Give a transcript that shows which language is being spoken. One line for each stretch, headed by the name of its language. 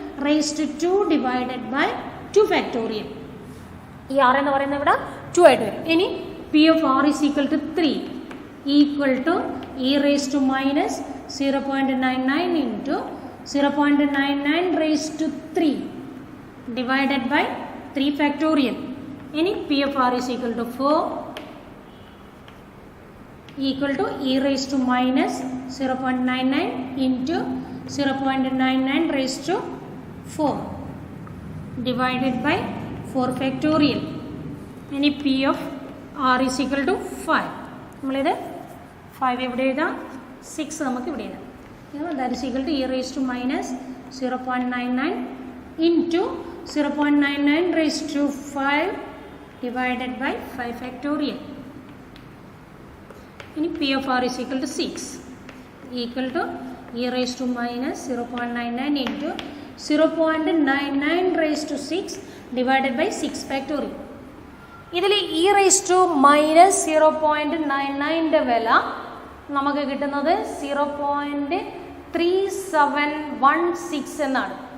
English: Raise to 2 divided by 2 factorial.
Malayalam: ഈ R എന്ന് പറയുന്നത് ഇവിടെ 2 ആയിട്ട് വരും.
English: ഇനി p of r is equal to 3 equal to e raise to minus 0.99 into 0.99 raise to 3 divided by 3 factorial. ഇനി p of r is equal to 4 equal to e raised to minus 0.99 into 0.99 raised to 4 divided by 4 factorial. Any p of r is equal to 5.
Malayalam: നമ്മളിത് 5 ഇവിടെ എഴുതാം, 6 നമുക്ക് ഇവിടെ എഴുതാം.
English: That is equal to e raised to minus 0.99 into 0.99 raised to 5 divided by 5 factorial. ഇനി p of r is equal to 6 equal to e raise to minus 0.99 into 0.99 raise to 6 divided by 6 factorial.
Malayalam: ഇതിൽ
English: e raise to minus
Malayalam: 0.99ൻ്റെ വില നമുക്ക് കിട്ടുന്നത് 0.3716 എന്നാണ്.